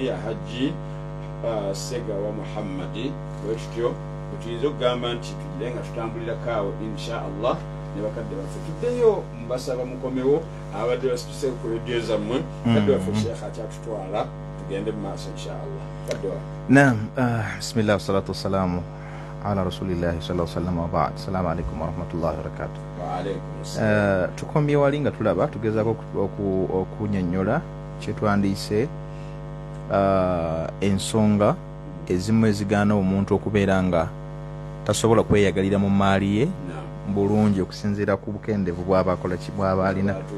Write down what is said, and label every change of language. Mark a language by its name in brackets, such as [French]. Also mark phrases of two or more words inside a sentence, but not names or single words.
[Ganda] ya Haji Sega wa Muhammadi wetyo tuyiza okugamba nti tugirenga tutambulira kaawo [Arabic] إن شاء الله [Ganda] ne bakadde baffe tuddeyo mbasaba mukomewo abadde basituse ku redio zammwe kadde waffe Sheikh akyatutwala tugende mu maaso [Arabic] إن شاء الله [Ganda] kadde [Arabic] نعم بسم الله والصلاة والسلام على رسول الله صلى الله عليه وسلم وبعد السلام عليكم ورحمة الله وبركاته وعليكم السلام [Ganda] tukomye wali nga tulaba tugezaako okunyonnyola kyetwandiise ensonga ezimu ezigaana omuntu okubeera nga tasobola kweyagalira mu maali ye bulungi okusinziira ku bukendevu bw'abakola bw'aba alina